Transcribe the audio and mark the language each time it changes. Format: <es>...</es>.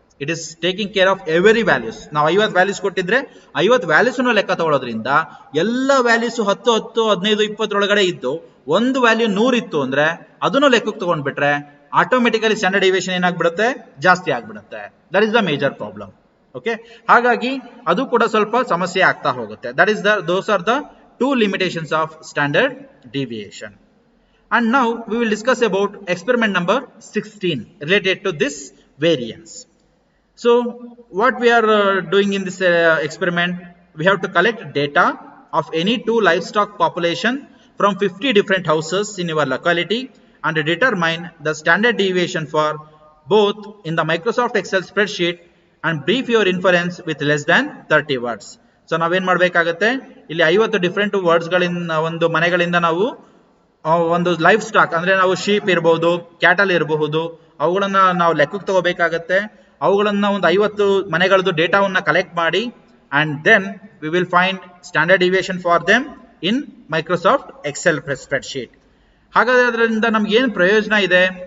<en>It is taking care of every values.</en> <kn>ನಾವು 50 values ಕೊಟ್ಟಿದ್ರೆ 50 values ಲೆಕ್ಕ ತಗೊಳ್ಳೋದ್ರಿಂದ ಎಲ್ಲ ವ್ಯಾಲ್ಯೂಸ್ 10, 10, 15, 20 ಒಳಗಡೆ ಇದ್ದು ಒಂದು ವ್ಯಾಲ್ಯೂ 100 ಇತ್ತು ಅಂದ್ರೆ ಅದನ್ನು ಲೆಕ್ಕಕ್ಕೆ ತಗೊಂಡ್ಬಿಟ್ರೆ ಆಟೋಮೆಟಿಕಲಿ ಸ್ಟ್ಯಾಂಡರ್ಡ್ ಡಿವಿಯೇಷನ್ ಏನಾಗ್ಬಿಡುತ್ತೆ, ಜಾಸ್ತಿ ಆಗ್ಬಿಡುತ್ತೆ.</kn> <en>That is the major problem.</en> <kn>Okay, ಹಾಗಾಗಿ ಅದು ಕೂಡ ಸ್ವಲ್ಪ ಸಮಸ್ಯೆ ಆಗ್ತಾ ಹೋಗುತ್ತೆ.</kn> <en>That is those are the 2 limitations of standard deviation. And now we will discuss about experiment number 16 related to this variance. So what we are doing in this experiment, we have to collect data of any 2 livestock population from 50 different houses in your locality and determine the standard deviation for both in the Microsoft Excel spreadsheet and brief your inference with less than 30 words.</en> <kn>So ನಾವೇನ್ ಮಾಡ್ಬೇಕಾಗತ್ತೆ, ಇಲ್ಲಿ 50 different words ಗಳಿಂದ ಒಂದು ಮನೆಗಳಿಂದ ನಾವು ಒಂದು life stock ಅಂದ್ರೆ ನಾವು ಶೀಪ್ ಇರಬಹುದು, ಕ್ಯಾಟಲ್ ಇರಬಹುದು, ಅವುಗಳನ್ನ ನಾವು ಲೆಕ್ಕಕ್ಕೆ ತಗೋಬೇಕಾಗತ್ತೆ. ಅವುಗಳನ್ನ ಒಂದು 50 ಮನೆಗಳದ್ದು ಡೇಟಾವನ್ನ ಕಲೆಕ್ಟ್ ಮಾಡಿ</kn> <en>And then we will find standard deviation for them in Microsoft Excel spreadsheet.</en> <kn>ಹಾಗಾದ್ರೆ ಅದರಿಂದ ನಮ್ಗೆ ಏನು ಪ್ರಯೋಜನ ಇದೆ?</kn>